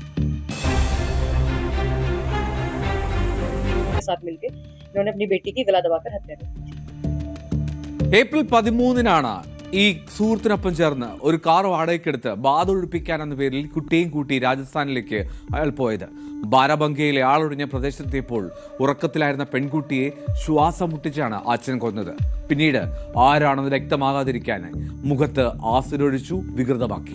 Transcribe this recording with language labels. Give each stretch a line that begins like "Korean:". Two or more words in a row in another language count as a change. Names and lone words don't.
Hindi: साथ मिलकर इन्होंने अपनी बेटी की गला दबाकर हत्या कर दी।
Malayalam: ഏപ്രിൽ 13-നാണ് ഈ സുഹൃത്തിനൊപ്പം ചേർന്ന് ഒരു കാർ വാടകയ്ക്കെടുത്ത് ബാധ ഒഴിപ്പിക്കാൻ എന്ന പേരിൽ കുട്ടിയും കൂട്ടി രാജസ്ഥാനിലേക്ക് അയാൾ പോയത്. ബാരാബങ്കിയിലെ ആളൊഴിഞ്ഞ പ്രദേശത്തെത്തിയപ്പോൾ ഉറക്കത്തിലായിരുന്ന പെൺകുട്ടിയെ ശ്വാസം മുട്ടിച്ചാണ് അച്ഛൻ കൊന്നത്. പിന്നീട് ആരാണെന്ന് വ്യക്തമാകാതിരിക്കാൻ മുഖത്ത് ആസിഡൊഴിച്ചു വികൃതമാക്കി.